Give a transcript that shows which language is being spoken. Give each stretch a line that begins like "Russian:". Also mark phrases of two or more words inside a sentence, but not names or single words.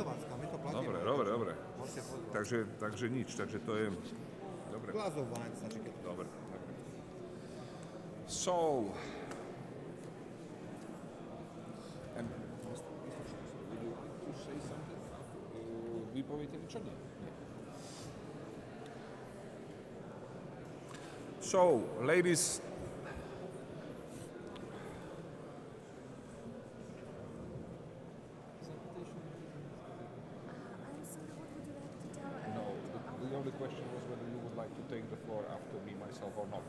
Slovak: Dobre. Takže nič, takže to je... Dobre. Glazovanie sa čeká. Dobre. So... Vypoviete niečo? Nie.
English: So, ladies, no, the only question was whether you would like to take the floor after me, myself, or not.